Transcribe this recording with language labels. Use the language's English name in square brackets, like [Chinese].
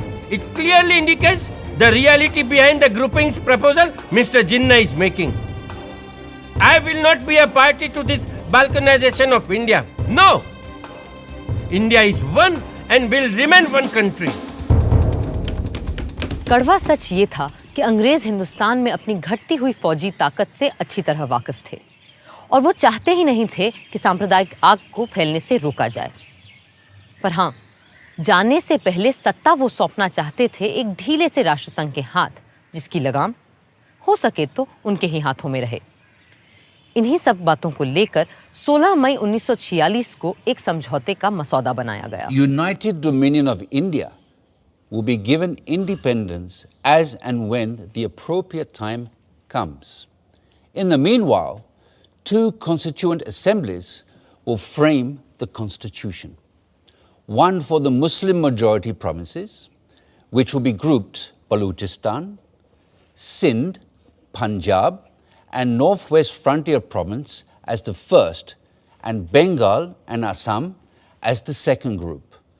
[English] It clearly indicates the reality behind the groupings proposal Mr. Jinnah is making. I will not be a party to this balkanization of India. No! India is one and will remain one country. [Hindi] कड़वा सच ये था कि अंग्रेज हिंदुस्तान में अपनी घटती हुई फौजी ताकत से अच्छी तरह वाकिफ थे और वो चाहते ही नहीं थे कि सांप्रदायिक आग को फैलने से रोका जाए। पर हाँ, जाने से पहले सत्ता वो सौंपना चाहते थे एक ढीले से राष्ट्रसंघ के हाथ, जिसकी लगाम हो सके तो उनके ही हाथों में रहे। इन्हीं सब बातों को लेकर 16 मई 1946 को एक समझौते का मसौदा बनाया गया। [English] United Dominion of India will be given independence as and when the appropriate time comes. In the meanwhile, two constituent assemblies will frame the constitution. One for the Muslim majority provinces, which will be grouped Balochistan, Sindh, Punjab, and Northwest Frontier Province as the first, and Bengal and Assam as the second group.